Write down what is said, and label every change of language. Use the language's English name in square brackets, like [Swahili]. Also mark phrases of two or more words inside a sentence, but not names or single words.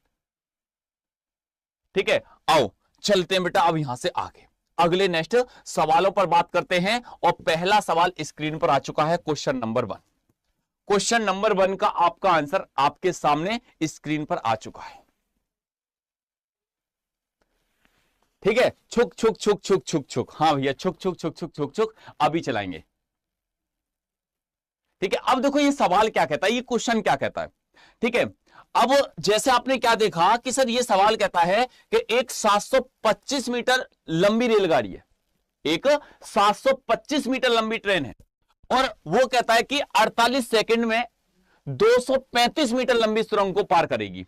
[Hindi] ठीक है, आओ चलते हैं बेटा अब यहां से आगे अगले नेक्स्ट सवालों पर बात करते हैं। और पहला सवाल स्क्रीन पर आ चुका है, [English] question number 1. question number 1 [Hindi] का आपका आंसर आपके सामने स्क्रीन पर आ चुका है। ठीक है, छुक छुक छुक छुक छुक छुक, हाँ भैया छुक छुक छुक छुक छुक छुक, अभी चलाएंगे। ठीक है, अब देखो ये सवाल क्या कहता है, ये क्वेश्चन क्या कहता है। ठीक है, अब जैसे आपने क्या देखा कि सर ये सवाल कहता है कि एक 725 मीटर लंबी रेलगाड़ी है, एक 725 मीटर लंबी ट्रेन है, और वो कहता है कि 48 सेकंड में 235 मीटर लंबी सुरंग को पार करेगी।